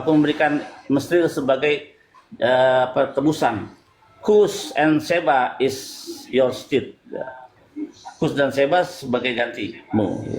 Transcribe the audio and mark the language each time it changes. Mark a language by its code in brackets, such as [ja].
[id] Aku memberikan Mesir sebagai tebusan. [en] Kus and Seba is your stead. [id] Kus dan Seba sebagai gantimu.